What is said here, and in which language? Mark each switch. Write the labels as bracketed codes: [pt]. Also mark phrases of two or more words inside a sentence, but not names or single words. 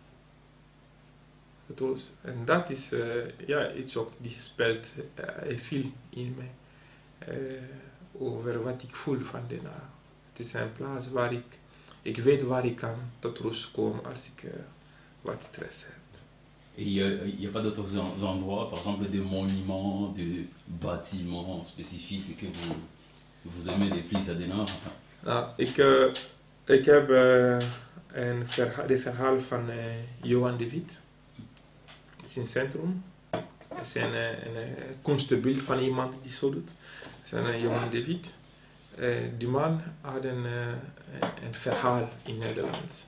[nl] En dat is iets ook die speelt veel in mij. Over wat ik voel van Den Haag. Het is een plaats waar ik weet waar ik kan tot rust komen als ik wat stress heb. [fr] Et il n'y a pas d'autres endroits, par exemple des monuments, des bâtiments spécifiques que vous aimez les plus à Den Haag? [nl] Nou, ik heb de verhaal van Johan de Witt. Het is in het centrum. Het is een kunstbeeld van iemand die zo doet. Het is Johan de Witt. Die man had een verhaal in Nederland.